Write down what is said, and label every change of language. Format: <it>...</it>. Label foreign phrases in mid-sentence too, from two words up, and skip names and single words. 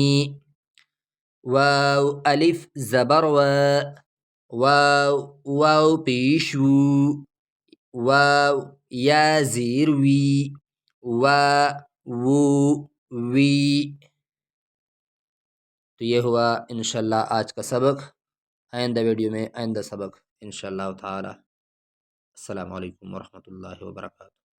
<ur>واو الف زبر وا، واو واو پیش وو، واو یا زیر وی، وا وو وی. تو یہ ہوا انشاءاللہ آج کا سبق. آئندہ ویڈیو میں آئندہ سبق</ur> <ar>انشاءاللہ تعالی. السلام علیکم ورحمۃ اللہ وبرکاتہ.</ar>